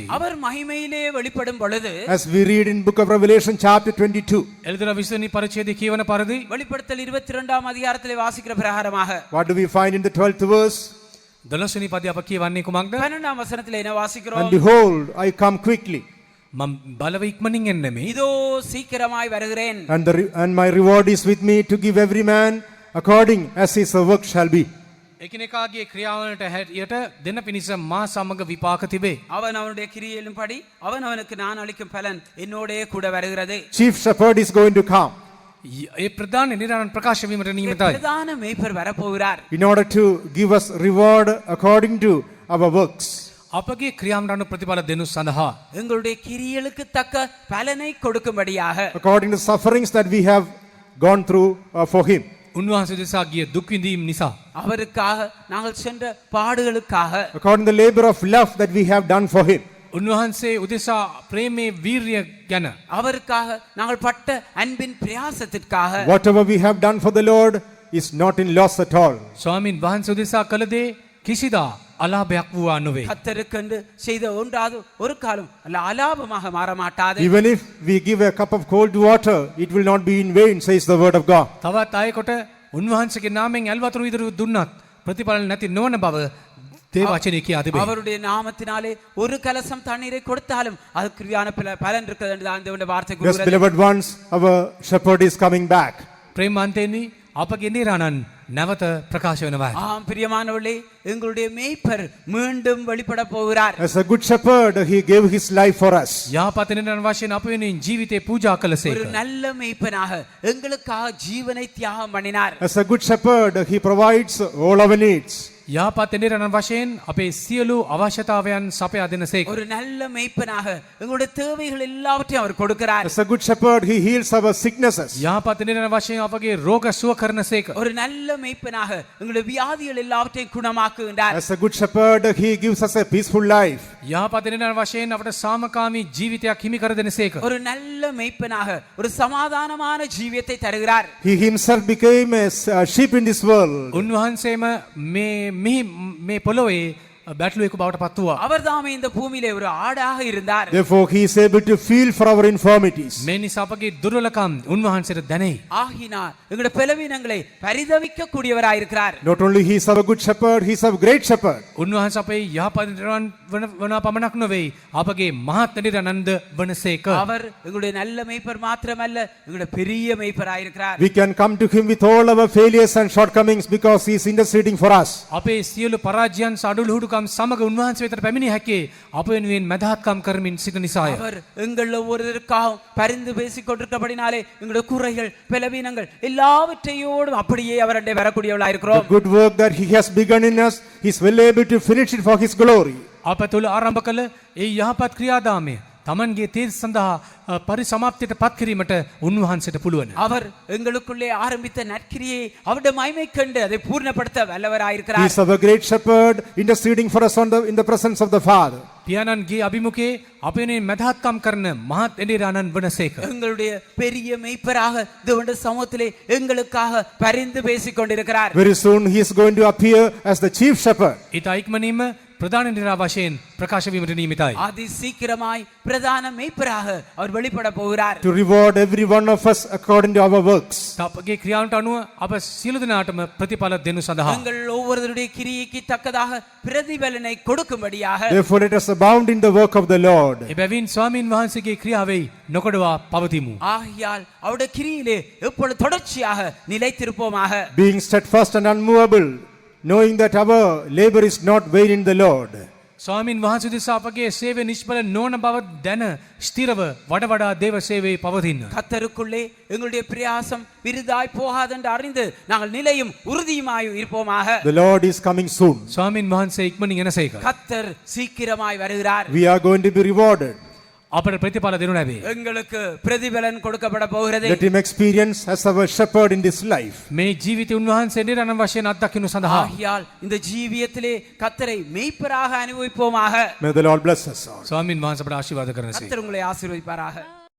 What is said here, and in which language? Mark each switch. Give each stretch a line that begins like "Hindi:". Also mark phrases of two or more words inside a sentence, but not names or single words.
Tamil: அவர் மகிமையிலே வெளிப்படும் பொழுது
English: as we read in book of Revelation chapter 22,
Sinhala: එළිදර 20 වෙනි පරිච්ඡේදයේ කියවන පරිදි
Tamil: வெளிப்படுத்தல் 22ஆம் அதிகாரத்திலே வாசிக்கிற பிரகாரமாக
English: what do we find in the 12th verse?
Sinhala: 12 වෙනි පදයේ අප කියවන්නේ කුමක්ද?
Tamil: 12ஆம் வசனத்திலே என்ன
English: And
Tamil: வாசிக்கிறோம்?
English: behold, I come quickly,
Sinhala: මම බලව ඉක්මනින් එන්නෙමි.
Tamil: இதோ சீக்கிரமாய் வருகிறேன்.
English: and my reward is with me to give every man according as his work shall be.
Sinhala: එකිනෙකාගේ ක්‍රියාවලට හැටියට දෙන පිණිස මා සමග විපාක තිබේ.
Tamil: அவன் அவனுடைய கிரியையின்படி அவன் அவனுக்கு நான் அளிக்கும் பலன் என்னோடே கூட வருகிறது.
English: Chief shepherd is going to come
Sinhala: ඒ ප්‍රධාන එඬේරාන් ප්‍රකාශ වීමට නියමිතයි.
Tamil: பிரதான மேய்ப்பர் வரப்போகிறார்.
English: in order to give us reward according to our works.
Sinhala: අපගේ ක්‍රියාවට අනුව ප්‍රතිඵල දෙනු සඳහා
Tamil: எங்களுடைய கிரியைகளுக்கு தக்க பலனை கொடுக்கும்படியாக
English: According to sufferings that we have gone through for him.
Sinhala: උන්වහන්සේ දෙසා ගිය දුක් විඳීම් නිසා
Tamil: அவருக்காக நாங்கள் சென்ற பாடுகளுக்காக
English: According to the labor of love that we have done for him.
Sinhala: උන්වහන්සේ උදෙසා ප්‍රේමේ වීරිය ගැන
Tamil: அவருக்காக நாங்கள் பட்ட அன்பின் பிரயாசத்திற்காக
English: Whatever we have done for the Lord is not in loss at all.
Sinhala: ස්වාමින් වහන්සේ උදෙසා කළ දේ කිසිදා අලාභයක් වූවා නොවේ.
Tamil: கத்தருக்கென்று செய்த ஒன்றாவது ஒரு காலம் அல்ல அலாபமாக மாற மாட்டாது.
English: Even if we give a cup of cold water, it will not be in vain, says the word of God.
Sinhala: තවත් අයකට උන්වහන්සේගේ නාමයෙන් ඇල් වතුර විදුරු දුන්නත් ප්‍රතිඵල නැති නොවන බව දේ වචනේ කියා තිබේ.
Tamil: அவருடைய நாமத்தினாலே ஒரு கலசம் தண்ணீரை கொடுத்தாலும் அதுக்குரியான பலன் இருக்கிறது என்று தான் தேவனுடைய வார்த்தை
English: Yes,
Tamil: கூறுகிறது.
English: beloved ones, our shepherd is coming back.
Sinhala: ප්‍රේමාන්තේනි අපගේ එඬේරාණන් නැවත ප්‍රකාශ වෙනවා.
Tamil: ஆம் பிரியமானவர்களே, எங்களுடைய மேய்ப்பர் மீண்டும் வெளிப்பட போகிறார்.
English: As a good shepherd, he gave his life for us.
Sinhala: යහපත් එඬේරාණන් වශයෙන් අප වෙනුවෙන් ජීවිතේ පූජා
Tamil: ஒரு
Sinhala: කළසේක.
Tamil: நல்ல மேய்ப்பனாக எங்களுக்காக ஜீவனை தியாகம் பண்ணினார்.
English: As a good shepherd, he provides all our needs.
Sinhala: යහපත් එඬේරාණන් වශයෙන් අපේ සියලු අවශ්‍යතාවයන් සපයා දෙනසේක.
Tamil: ஒரு நல்ல மேய்ப்பனாக எங்களுடைய தேவைகள் எல்லாவற்றையும் அவர் கொடுக்கிறார்.
English: As a good shepherd, he heals our sicknesses.
Sinhala: යහපත් එඬේරාණන් වශයෙන් අපගේ රෝග සුව කරනසේක.
Tamil: ஒரு நல்ல மேய்ப்பனாக எங்களுடைய வியாதிகள் எல்லாவற்றையும் குணமாக்குகின்றார்.
English: As a good shepherd, he gives us a peaceful life.
Sinhala: යහපත් එඬේරාණන් වශයෙන් අපට සාමකාමී ජීවිතයක් හිමි කර දෙනසේක.
Tamil: ஒரு நல்ல மேய்ப்பனாக ஒரு சமாதானமான ஜீவியத்தை தருகிறார்.
English: He himself became a sheep in this world.
Sinhala: උන්වහන්සේම මේ පොළොවේ බැටළුවෙකු බවට පත් වූවා.
Tamil: அவர் தாமே இந்த பூமியிலே ஒரு ஆடாக இருந்தார்.
English: Therefore, he is able to feel for our infirmities.
Sinhala: මේ නිසා අපගේ දුර්වලකම් උන්වහන්සේට දැනේ.
Tamil: ஆகினார் எங்களுடைய பலவீனங்களை பரிதவிக்க கூடியவராயிருக்கிறார்.
English: Not only he is our good shepherd, he is our great shepherd.
Sinhala: උන්වහන්සේ අපේ යහපත් එඬේරාණන් වන පමණක් නොවේ අපගේ මහත් එඬේරාණන්ද වනසේක.
Tamil: அவர் எங்களுடைய நல்ல மேய்ப்பர் மாத்திரமல்ல, எங்களுடைய பெரிய மேய்ப்பராயிருக்கிறார்.
English: We can come to him with all our failures and shortcomings because he is interceding for us.
Sinhala: අපේ සියලු පරාජයන් සඩුලුහුඩුකම් සමග උන්වහන්සේ වෙතට පැමිණිය හැකි අප වෙනුවෙන් මැදහත්කම් කරමින් සිටින නිසාය.
Tamil: அவர் எங்கள் ஒவ்வொருவருக்காகவும் பரிந்து பேசிக் கொண்டிருக்கபடினாலே எங்களுடைய குறைகள் பலவீனங்கள் எல்லாவற்றையோடும் அப்படியே அவருடைய வரக்கூடியவளாயிருக்கிறோம்.
English: The good work that he has begun in us, he is well able to finish it for his glory.
Sinhala: අප තුළ ආරම්භ කළ ඒ යහපත් ක්‍රියාදාමය තමන්ගේ තේ සඳහා පරිසමාප්තියට පත් කිරීමට උන්වහන්සේට පුළුවන්.
Tamil: அவர் எங்களுக்குள்ளே ஆரம்பித்த நற்கிரியை அவருடைய மகிமை கண்டு அதை பூர்ணப்படுத்த
English: He
Tamil: வல்லவராயிருக்கிறார்.
English: is our great shepherd, interceding for us in the presence of the Father.
Sinhala: පියාණන්ගේ අභිමුඛේ අපේ මැදහත්කම් කරන මහත් එඩිරාණන් වනසේක.
Tamil: எங்களுடைய பெரிய மெய்ப்பராக தேவனுடைய சமூகத்திலே எங்களுக்காக பரிந்து பேசிக் கொண்டிருக்கிறார்.
English: Very soon he is going to appear as the chief shepherd.
Sinhala: ඊට ඉක්මනින්ම ප්‍රධාන එඩිරා වශයෙන් ප්‍රකාශ වීමට නියමිතයි.
Tamil: அதி சீக்கிரமாய் பிரதான மெய்ப்பராக அவர் வெளிப்பட போகிறார்.
English: To reward every one of us according to our works.
Sinhala: අපගේ ක්‍රියාවන්ට අනුව අප සියලු දෙනාටම ප්‍රතිඵල දෙනු සඳහා.
Tamil: எங்கள் ஒவ்வொருவருடைய கிரியைக்கு தக்கதாக பிரதிபலனை கொடுக்கும்படியாக
English: Therefore let us abound in the work of the Lord.
Sinhala: එබැවින් ස්වාමීන් වහන්සේගේ ක්‍රියාවෙහි නොකඩවා පවතිමු.
Tamil: ஆகையால் அவருடைய கிரியிலே எப்பொழுது தொடர்ச்சியாக நிலைத்திருப்போமாக.
English: Being steadfast and unmovable, knowing that our labor is not vain in the Lord.
Sinhala: ස්වාමීන් වහන්සේ දෙස අපගේ සේවය නිෂ්ඵල නොවන බව දැන ස්ථිරව වඩ වඩා දේව සේවයේ පවතින්න.
Tamil: கத்தருக்குள்ளே எங்களுடைய பிரயாசம் விருதாய் போகாதென்று அறிந்து நாங்கள் நிலையும் உறுதியுமாய் இருப்போமாக.
English: The Lord is coming soon.
Sinhala: ස්වාමීන් වහන්සේ ඉක්මනින් එනසේක.
Tamil: கத்தர் சீக்கிரமாய் வருகிறார்.
English: We are going to be rewarded.
Sinhala: අපට ප්‍රතිඵල දෙනු ලැබේ.
Tamil: எங்களுக்கு பிரதிபலன் கொடுக்கப்பட போகிறது.
English: Let him experience as our shepherd in this life.
Sinhala: මේ ජීවිතය උන්වහන්සේ නිරණම් වශයෙන් අත්දකිනු සඳහා
Tamil: ஆகையால் இந்த ජීවිතத்திலே கத்தரை மெய்ப்பராக அனுபவிப்போமாக.
English: May the Lord bless us all.
Sinhala: ස්වාමීන් වහන්සේ අපට ආශිර්වාද කරනසේ.
Tamil: கத்தர் உங்களை ஆசீர்வதிப்பாராக.